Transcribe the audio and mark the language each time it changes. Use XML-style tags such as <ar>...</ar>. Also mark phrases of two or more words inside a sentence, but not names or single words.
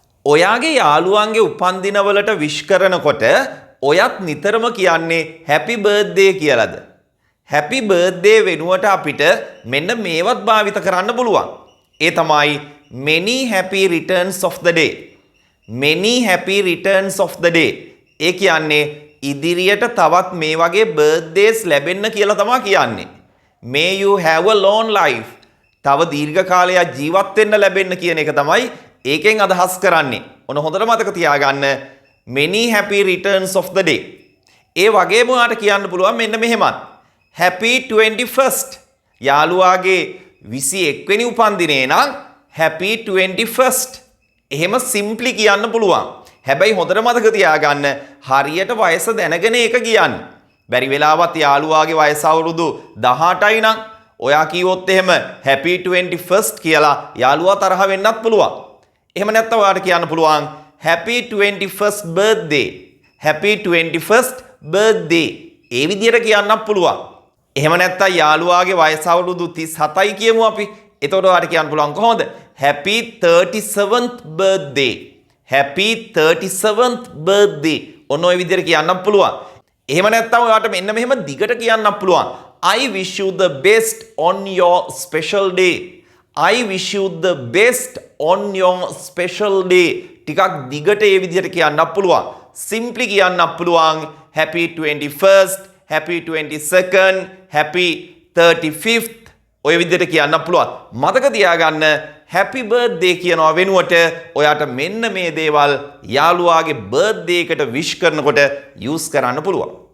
<si>ඔයාගේ යාළුවන්ගේ උපන්දිනවලට විශ් කරනකොට ඔයත් නිතරම කියන්නේ</si> <en>happy birthday</en> <si>කියලාද?</si> <en>happy birthday</en> <si>වෙනුවට අපිට මෙන්න මේවත් භාවිත කරන්න පුළුවන්. ඒ තමයි</si> <en>many happy returns of the day. many happy returns of the day.</en> <si>ඒ කියන්නේ ඉදිරියට තවත් මේ වගේ බර්ත්ඩේස් ලැබෙන්න කියලා තමයි කියන්නේ.</si> <en>May you have a long life.</en> <si>තව දීර්ඝ කාලයක් ජීවත් වෙන්න ලැබෙන්න කියන එක තමයි ඒකෙන් අදහස් කරන්නේ. ඔන්න හොඳට මතක තියාගන්න</si> <en>many happy returns of the day.</en> <si>ඒ වගේම ඔයාලට කියන්න පුළුවන් මෙන්න මෙහෙමත්.</si> <en>happy 21st.</en> <si>යාළුවාගේ 21 වෙනි උපන්දිනේ නම්</si> <en>happy 21st.</en> <si>එහෙම simply කියන්න පුළුවන්. හැබැයි හොඳට මතක තියාගන්න හරියට වයස දැනගෙන ඒක කියන්න. බැරි වෙලාවත් යාළුවාගේ වයස අවුරුදු 18යි නම් ඔයා කිව්වොත් එහෙම</si> <en>happy 21st</en> <si>කියලා යාළුවා තරහ වෙන්නත් පුළුවන්. එහෙම නැත්නම් ඔයාට කියන්න පුළුවන්</si> <en>happy 21st birthday. happy 21st birthday.</en> <si>ඒ විදිහට කියන්නත් පුළුවන්. එහෙම නැත්නම් යාළුවාගේ වයස අවුරුදු 37යි කියමු අපි. එතකොට ඔයාට කියන්න පුළුවන් කොහොමද?</si> <en>happy 37th birthday. happy 37th birthday.</en> <si>ඔන්න ඔය විදිහට කියන්නත් පුළුවන්. එහෙම නැත්නම් ඔයාට මෙන්න මෙහෙම දිගට කියන්නත් පුළුවන්.</si> <en>I wish you the best on your special day. I wish you the best on your special day.</en> <si>ටිකක් දිගට ඒ විදිහට කියන්නත් පුළුවන්.</si> <en>simply</en> <si>කියන්නත් පුළුවන්</si> <en>happy 21st, happy 22nd, happy 35th.</en> <si>ඔය විදිහට කියන්නත් පුළුවන්. මතක තියාගන්න</si> <en>happy birthday</en> <si>කියනවා වෙනුවට ඔයාට මෙන්න මේ දේවල් යාළුවාගේ birthday එකට wish කරනකොට use කරන්න පුළුවන්.</si>